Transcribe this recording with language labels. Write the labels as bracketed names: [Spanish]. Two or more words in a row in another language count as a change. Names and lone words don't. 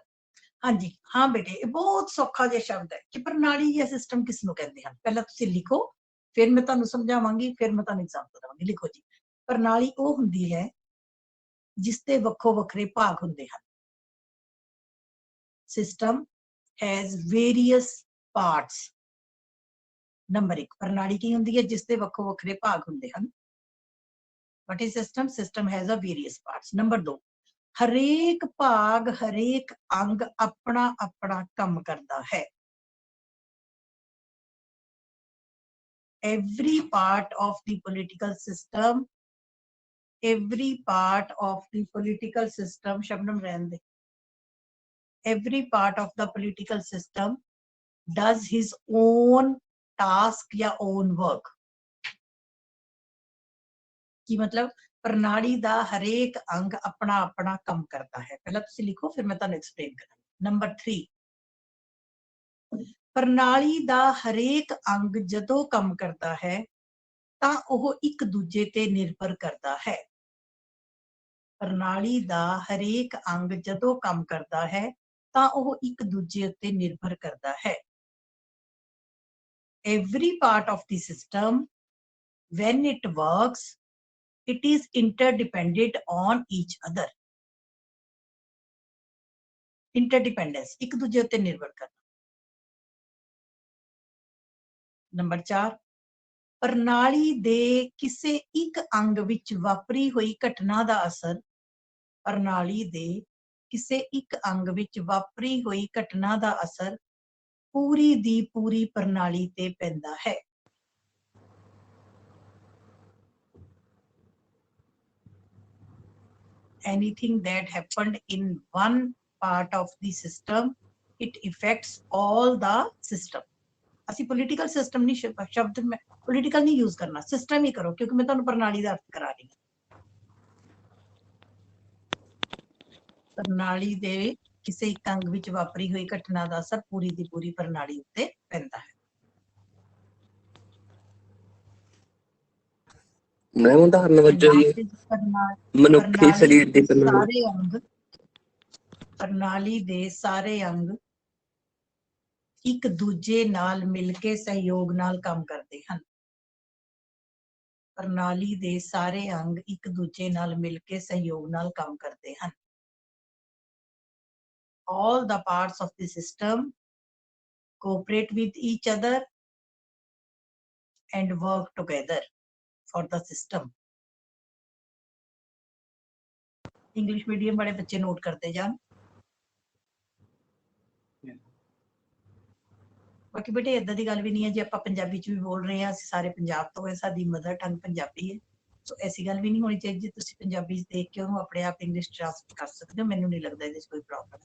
[Punjabi] ਹਾਂਜੀ ਹਾਂ ਬੇਟੇ, ਇਹ ਬਹੁਤ ਸੌਖਾ ਜਿਹਾ ਸ਼ਬਦ ਹੈ ਕਿ ਪ੍ਰਣਾਲੀ ਜਾਂ ਸਿਸਟਮ ਕਿਸ ਨੂੰ ਕਹਿੰਦੇ ਹਨ। ਪਹਿਲਾਂ ਤੁਸੀਂ ਲਿਖੋ, ਫਿਰ ਮੈਂ ਤੁਹਾਨੂੰ ਸਮਝਾਵਾਂਗੀ, ਫਿਰ ਮੈਂ ਤੁਹਾਨੂੰ ਐਗਜ਼ਾਮਪਲ ਦਵਾਂਗੀ। ਲਿਖੋ ਜੀ, ਪ੍ਰਣਾਲੀ ਉਹ ਹੁੰਦੀ ਹੈ ਜਿਸ ਦੇ ਵੱਖੋ ਵੱਖਰੇ ਭਾਗ ਹੁੰਦੇ ਹਨ। [English] ਸਿਸਟਮ has various parts। [Punjabi] ਨੰਬਰ 1, ਪ੍ਰਣਾਲੀ ਕੀ ਹੁੰਦੀ ਹੈ ਜਿਸ ਦੇ ਵੱਖੋ ਵੱਖਰੇ ਭਾਗ ਹੁੰਦੇ ਹਨ। [English] what is system? System has a various parts। [Punjabi] ਨੰਬਰ 2, ਹਰੇਕ ਭਾਗ ਹਰੇਕ ਅੰਗ ਆਪਣਾ ਆਪਣਾ ਕੰਮ ਕਰਦਾ ਹੈ। [English] every part of the political system, every part of the political system, [Punjabi] ਸ਼ਬਨਮ ਰਹਿਣ ਦੇ, [English] every part of the political system does his own task या own work। [Punjabi] ਕੀ ਮਤਲਬ, ਪ੍ਰਣਾਲੀ ਦਾ ਹਰੇਕ ਅੰਗ ਆਪਣਾ ਆਪਣਾ ਕੰਮ ਕਰਦਾ ਹੈ। ਪਹਿਲਾਂ ਤੁਸੀਂ ਲਿਖੋ, ਫਿਰ ਮੈਂ ਤੁਹਾਨੂੰ ਐਕਸਪਲੇਨ ਕਰਾਂਗੀ। ਨੰਬਰ 3, ਪ੍ਰਣਾਲੀ ਦਾ ਹਰੇਕ ਅੰਗ ਜਦੋਂ ਕੰਮ ਕਰਦਾ ਹੈ ਤਾਂ ਉਹ ਇੱਕ ਦੂਜੇ ਤੇ ਨਿਰਭਰ ਕਰਦਾ ਹੈ। ਪ੍ਰਣਾਲੀ ਦਾ ਹਰੇਕ ਅੰਗ ਜਦੋਂ ਕੰਮ ਕਰਦਾ ਹੈ ਤਾਂ ਉਹ ਇੱਕ ਦੂਜੇ ਉੱਤੇ ਨਿਰਭਰ ਕਰਦਾ ਹੈ। [English] Every part of the system, when it works, it is interdependent on each other। interdependence, [Punjabi] ਇੱਕ ਦੂਜੇ ਉੱਤੇ ਨਿਰਭਰ ਕਰਨਾ। ਨੰਬਰ 4, ਪ੍ਰਣਾਲੀ ਦੇ ਕਿਸੇ ਇੱਕ ਅੰਗ ਵਿੱਚ ਵਾਪਰੀ ਹੋਈ ਘਟਨਾ ਦਾ ਅਸਰ, ਪ੍ਰਣਾਲੀ ਦੇ ਕਿਸੇ ਇੱਕ ਅੰਗ ਵਿੱਚ ਵਾਪਰੀ ਹੋਈ ਘਟਨਾ ਦਾ ਅਸਰ ਪੂਰੀ ਦੀ ਪੂਰੀ ਪ੍ਰਣਾਲੀ ਤੇ ਪੈਂਦਾ ਹੈ। [English] anything that happened in one part of the system, it affects all the system। [Punjabi] ਅਸੀਂ [English] political system [Punjabi] ਨਹੀਂ ਸ਼ਬਦ ਮੈਂ ਪੋਲੀਟੀਕਲ ਨਹੀਂ ਯੂਜ਼ ਕਰਨਾ, ਸਿਸਟਮ ਹੀ ਕਰੋ, ਕਿਉਂਕਿ ਮੈਂ ਤੁਹਾਨੂੰ ਪ੍ਰਣਾਲੀ ਦਾ ਅਰਥ ਕਰਾ ਰਹੀ ਹਾਂ। ਪ੍ਰਣਾਲੀ ਦੇ ਕਿਸੇ ਇੱਕ ਅੰਗ ਵਿੱਚ ਵਾਪਰੀ ਹੋਈ ਘਟਨਾ ਦਾ ਅਸਰ ਪੂਰੀ ਦੀ ਪੂਰੀ ਪ੍ਰਣਾਲੀ ਉੱਤੇ ਪੈਂਦਾ ਹੈ। ਮੈਂ ਉਦਾਹਰਨ ਵਜੋਂ ਮਨੁੱਖੀ ਸਰੀਰ ਦੀ ਸਾਰੇ ਅੰਗ, ਪ੍ਰਣਾਲੀ ਦੇ ਸਾਰੇ ਅੰਗ ਇੱਕ ਦੂਜੇ ਨਾਲ ਮਿਲ ਕੇ ਸਹਿਯੋਗ ਨਾਲ ਕੰਮ ਕਰਦੇ ਹਨ। ਪ੍ਰਣਾਲੀ ਦੇ ਸਾਰੇ ਅੰਗ ਇੱਕ ਦੂਜੇ ਨਾਲ ਮਿਲ ਕੇ ਸਹਿਯੋਗ ਨਾਲ ਕੰਮ ਕਰਦੇ ਹਨ। [English] all the parts of the system cooperate with each other and work together for the system। English medium [Punjabi] ਵਾਲੇ ਬੱਚੇ ਨੋਟ ਕਰਦੇ ਜਾਣ। ਬਾਕੀ ਬੇਟੇ ਇੱਦਾਂ ਦੀ ਗੱਲ ਭੀ ਨਹੀਂ ਹੈ, ਜੇ ਆਪਾਂ ਪੰਜਾਬੀ 'ਚ ਭੀ ਬੋਲ ਰਹੇ ਹੈਂ, ਅਸੀਂ ਸਾਰੇ ਪੰਜਾਬ ਤੋਂ ਹੈ, ਸਾਡੀ [English] mother tongue [Punjabi] ਪੰਜਾਬੀ ਹੈ। ਸੋ ਐਸੀ ਗੱਲ ਵੀ ਨਹੀਂ ਹੋਣੀ ਚਾਹੀਦੀ, ਜੇ ਤੁਸੀਂ ਪੰਜਾਬੀ ਦੇਖ ਕੇ ਉਹਨੂੰ ਆਪਣੇ ਆਪ [English] English translate [Punjabi] ਕਰ ਸਕਦੇ ਹੋ, ਮੈਨੂੰ ਨਹੀਂ ਲੱਗਦਾ ਇਹਦੇ 'ਚ ਕੋਈ ਪ੍ਰੋਬਲਮ।